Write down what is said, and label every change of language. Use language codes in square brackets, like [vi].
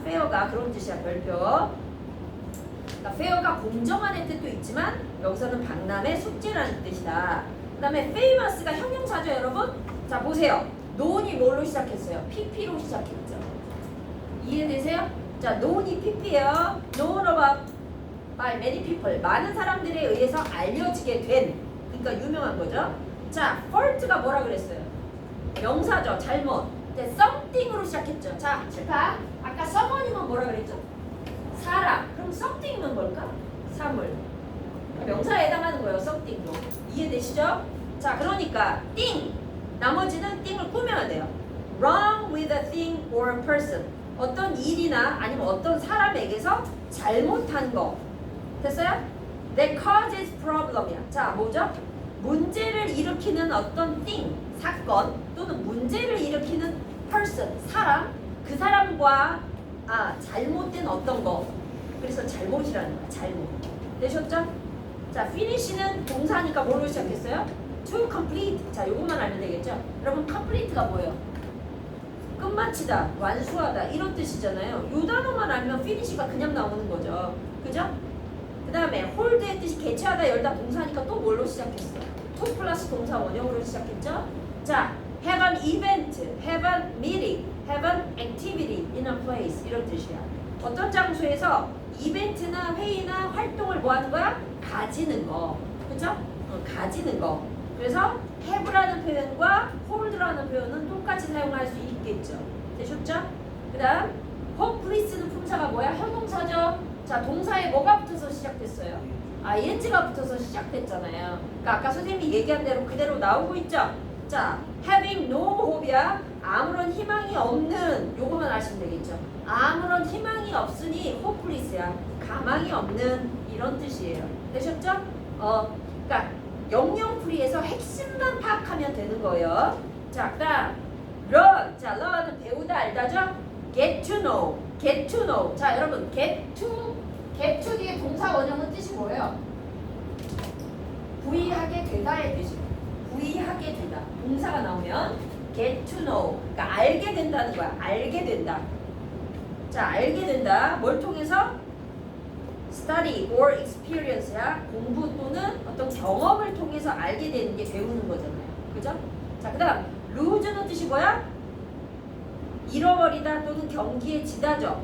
[ko] 페어가 그런 뜻이야, 별표. 그러니까 페어가 공정한의 뜻도 있지만 여기서는 박람회, 축제라는 뜻이다. 그 다음에 famous가 형용사죠, 여러분? 자, 보세요. known이 뭘로 시작했어요? pp로 시작했죠. 이해되세요? 자, known이 pp예요. [en] known about by many people. [ko] 많은 사람들에 의해서 알려지게 된. 그러니까 유명한 거죠. 자, fault가 뭐라 그랬어요? 명사죠. 잘못. 네, something으로 시작했죠. 자, 칠판. 아까 someone이면 뭐라 그랬죠? 사람. 그럼 something이면 뭘까? 사물. 명사에 해당하는 거예요. something도. 이해되시죠? 자, 그러니까 thing. 나머지는 thing을 꾸며야 돼요. [en] wrong with a thing or person. [ko] 어떤 일이나 아니면 어떤 사람에게서 잘못한 거. 됐어요? [en] That causes problem이야. [ko] 자, 뭐죠? 문제를 일으키는 어떤 thing, 사건 또는 문제를 일으키는 person, 사람, 그 사람과 잘못된 어떤 거. 그래서 잘못이라는 거야. 잘못. 되셨죠? 자, finish는 동사니까 뭘로 시작했어요? [en] To complete. [ko] 자, 요것만 알면 되겠죠? 여러분, complete가 뭐예요? 끝마치다, 완수하다 이런 뜻이잖아요. 요 단어만 알면 finish가 그냥 나오는 거죠. 그죠? 그 다음에 hold의 뜻이 개최하다, 열다 동사니까 또 뭘로 시작했어? to 플러스 동사 원형으로 시작했죠? [en] 자, have an event, have a meeting, have an activity in a place [ko] 이런 뜻이야. 어떤 장소에서 이벤트나 회의나 활동을 뭐 하는 거야? 가지는 거. 그죠? 가지는 거. 그래서 have라는 표현과 hold라는 표현은 똑같이 사용할 수 있겠죠. 되셨죠? 그 다음 hopeless는 품사가 뭐야? 형용사죠. 자, 동사에 뭐가 붙어서 시작됐어요? ing가 붙어서 시작됐잖아요. 그러니까 아까 선생님이 얘기한 대로 그대로 나오고 있죠? [en] 자, having no hope이야. [ko] 아무런 희망이 없는, 요거만 아시면 되겠죠. 아무런 희망이 없으니 hopeless야. 가망이 없는 이런 뜻이에요. 되셨죠? 그러니까 영영풀이에서 핵심만 파악하면 되는 거예요. 자, 아까 learn. 자, learn은 배우다 알다죠? [en] get to know. get to know. [ko] 자, 여러분 get to 뒤에 동사 원형은 뜻이 뭐예요? 부위하게 되다의 뜻이에요. 부위하게 되다. 동사가 나오면 [en] get to know. [ko] 그러니까 알게 된다는 거야. 알게 된다. 자, 알게 된다. 뭘 통해서? [en] study or experience야. [ko] 공부 또는 어떤 경험을 통해서 알게 되는 게 배우는 거잖아요. 그죠? 자, 그 다음 lose는 뜻이 뭐야? 잃어버리다 또는 경기에 지다죠.